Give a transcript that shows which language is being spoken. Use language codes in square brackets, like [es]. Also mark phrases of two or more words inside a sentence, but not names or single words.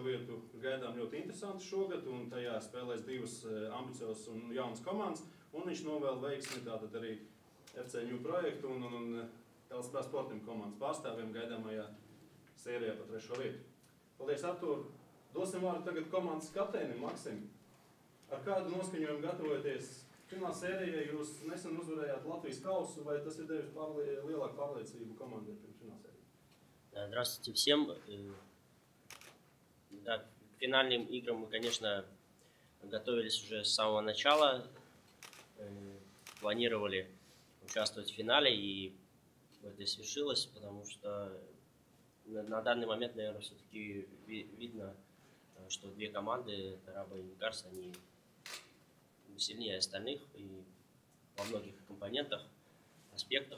[lv] vietu gaidām ļoti interesanti šogad, un tajā spēlēs 2 ambiciozas un jaunas komandas, un viņš novēl veiksmi tātad arī FC New Projektu un LSPA Sporting komandas pārstāvjiem gaidāmajā sērijā par 3. vietu. Paldies, Artūr! Dosim vārdu tagad komandas kapteinim Maksim. Ar kādu noskaņojumu gatavojaties fināla sērijai? Jūs nesen uzvarējāt Latvijas kausu, vai tas ir devis lielāku pārliecību komandai pirms fināla sērijas? [ru] Здравствуйте всем. Да, к финальным играм мы, конечно, готовились уже с самого начала. Планировали участвовать в финале, и это свершилось, потому что на данный момент, наверное, все-таки видно, что 2 команды, Раба и Никарс, они сильнее остальных и во многих компонентах, аспектах.